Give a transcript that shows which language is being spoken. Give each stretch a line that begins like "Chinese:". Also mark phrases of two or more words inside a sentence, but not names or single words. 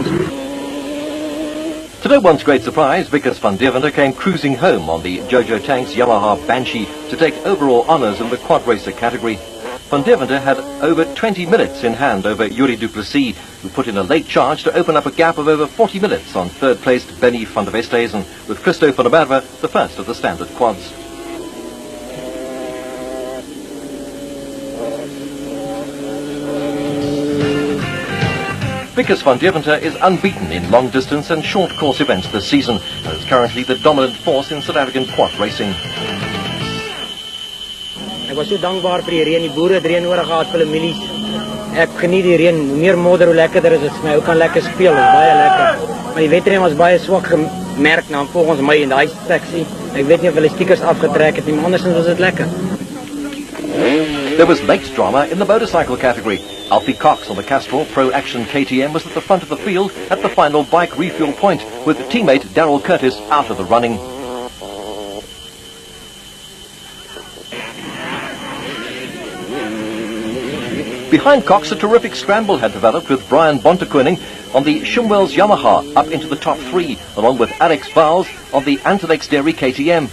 English: To no one's great surprise, Vickers van Deventer came cruising home on the Jojo Tanks Yamaha Banshee to take overall honours in the quad racer category. Van Deventer had over 20 minutes in hand over Yuri Duplessis, who put in a late charge to open up a gap of over 40 minutes on third-placed Benny van der Westhuizen, with Christo van der Merwe the first of the standard quads. Vickers van Deventer is unbeaten in long distance and short course events this season, and is currently the dominant force in South African quad racing.
Afrikaans: Ek was so dankbaar vir die reën, die boere het reën nodig gehad vir hulle mielies. Ek geniet die reën, hoe meer modder hoe lekkerder is dit vir my. Ou kan lekker speel, dit is baie lekker. Maar die wedren was baie swak gemerk na volgens my in daai seksie. Ek weet nie of hulle stickers afgetrek het nie, maar andersins was dit lekker.
English: There was late drama in the motorcycle category. Alfie Cox on the Castrol Pro Action KTM was at the front of the field at the final bike refuel point, with teammate Darryl Curtis out of the running. Behind Cox, a terrific scramble had developed with Brian Bontekoning on the Shumwell's Yamaha up into the top 3, along with Alex Bowles on the Antilex Dairy KTM.